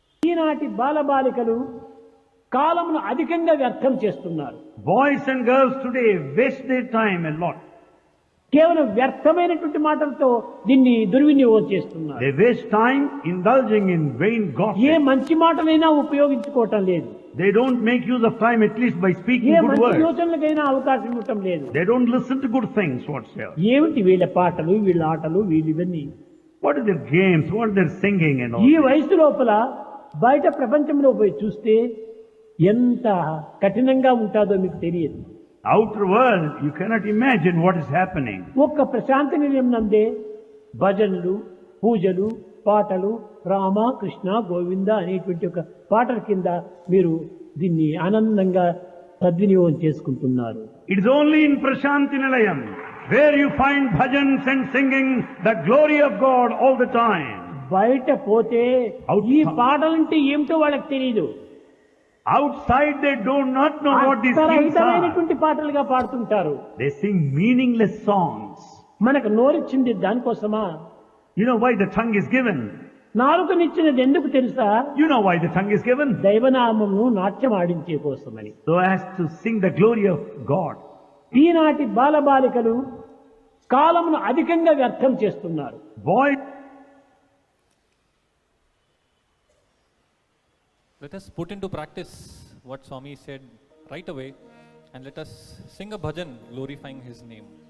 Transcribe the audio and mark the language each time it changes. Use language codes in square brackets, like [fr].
[te] ఈనాటి బాలబాలికలు కాలమును అధికంగా వ్యర్థం చేస్తున్నారు. [en] Boys and girls today waste their time a lot. [te] కేవలం వ్యర్థమైనటువంటి మాటలతో దీన్ని దుర్వినియోగం చేస్తున్నారు. [en] They waste time indulging in vain gossip. [te] ఏ మంచి మాటలైనా ఉపయోగించుకోవటం లేదు. [en] They don't make use of time at least by speaking [te] ఏ [en] good [te] మంచి [en] words. [te] యోచనలకైనా అవకాశం ఇవ్వటం లేదు. [en] They don't listen to good things whatsoever. [te] ఏమిటి వీళ్ళ పాటలు, వీళ్ళ ఆటలు, వీళ్ళివన్నీ? [en] What are their games? What are their singing and all? [te] ఈ వయసు లోపల బయట ప్రపంచంలో పోయి చూస్తే ఎంత కఠినంగా ఉంటుందో మీకు తెలియదు. [en] Outer world, you cannot imagine what is happening. [te] ఒక్క ప్రశాంతి నిలయం నందే భజనలు, పూజలు, పాటలు, రామ కృష్ణ గోవింద అనేటువంటి ఒక పాటల కింద మీరు దీన్ని ఆనందంగా సద్వినియోగం చేసుకుంటున్నారు. [en] It is only in Prashanti Nilayam where you find bhajans and singing the glory of God all the time. [te] బయట పోతే ఈ పాటలంటే ఏమిటో వాళ్ళకి తెలియదు. [en] Outside they do not know what these things are. [te] పాటలుగా పాడుతుంటారు. [en] They sing meaningless songs. [te] మనకు నోరిచ్చింది దానికోసమా? [en] You know why the tongue is given? [te] నాలుకనిచ్చినది ఎందుకు తెలుసా? [en] You know why the tongue is given? [te] దైవనామమును నాట్యం ఆడించే కోసమని. [en] So as to sing the glory of God. [te] ఈనాటి బాలబాలికలు కాలమును అధికంగా వ్యర్థం చేస్తున్నారు. [en] Boys, let us put into practice what Swami said right away and let us sing a bhajan glorifying his name.